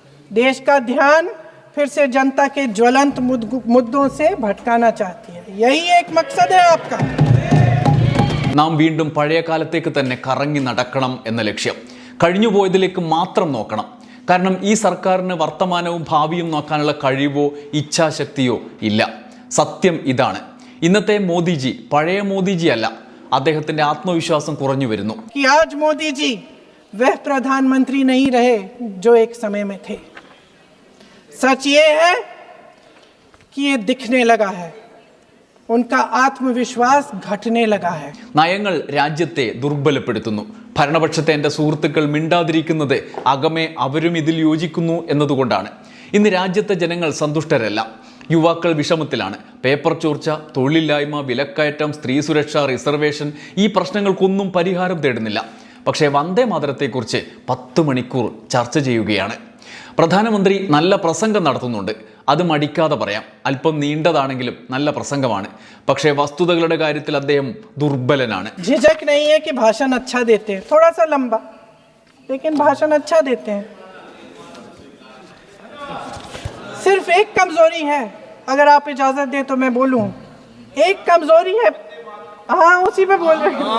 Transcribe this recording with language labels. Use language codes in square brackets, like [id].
[hi] देश का ध्यान फिर से जनता के ज्वलंत मुद्दों से भटकाना चाहती है। यही एक मकसद है आपका। [ml] നാം വീണ്ടും പഴയ കാലത്തേക്ക് തന്നെ കറങ്ങി നടക്കണം എന്ന ലക്ഷ്യം. കഴിഞ്ഞുപോയതിലേക്ക് മാത്രം നോക്കണം. കാരണം ഈ സർക്കാരിന് വർത്തമാനവും ഭാവിയും നോക്കാനുള്ള കഴിവോ ഇച്ഛാശക്തിയോ ഇല്ല. സത്യം ഇതാണ്. ഇന്നത്തെ മോദിജി പഴയ മോദിജി അല്ല. അദ്ദേഹത്തിന്റെ ആത്മവിശ്വാസം കുറഞ്ഞു വരുന്നു. [hi] कि आज मोदी जी वह प्रधानमंत्री नहीं रहे जो एक समय में थे। सच ये है कि ये दिखने लगा है, उनका आत्मविश्वास घटने लगा है. [ml] നയങ്ങൾ രാജ്യത്തെ ദുർബലപ്പെടുത്തുന്നു. ഭരണപക്ഷത്തെ എൻ്റെ സുഹൃത്തുക്കൾ മിണ്ടാതിരിക്കുന്നത് അകമേ അവരും ഇതിൽ യോജിക്കുന്നു എന്നതുകൊണ്ടാണ്. ഇന്ന് രാജ്യത്തെ ജനങ്ങൾ സന്തുഷ്ടരല്ല. യുവാക്കൾ വിഷമത്തിലാണ്. പേപ്പർ ചോർച്ച, തൊഴിലില്ലായ്മ, വിലക്കയറ്റം, സ്ത്രീ സുരക്ഷ, റിസർവേഷൻ, ഈ പ്രശ്നങ്ങൾക്കൊന്നും പരിഹാരം തേടുന്നില്ല. പക്ഷേ വന്ദേ മാതരത്തെക്കുറിച്ച് 10 മണിക്കൂർ ചർച്ച ചെയ്യുകയാണ്. പ്രധാനമന്ത്രി നല്ല പ്രസംഗം നടത്തുന്നുണ്ട്. അത് മടിക്കാതെ പറയാം. അല്പം നീണ്ടതാണെങ്കിലും നല്ല പ്രസംഗമാണ്. പക്ഷേ വസ്തുതകളുടെ കാര്യത്തിൽ അദ്ദേഹം ദുർബലനാണ്. [hi] झिझक नहीं है कि भाषण अच्छा देते हैं, थोड़ा सा लंबा, लेकिन भाषण अच्छा देते हैं. सिर्फ एक कमजोरी है, अगर आप इजाजत दें तो मैं बोलूं. एक कमजोरी है, हाँ उसी पे बोल रहे हैं.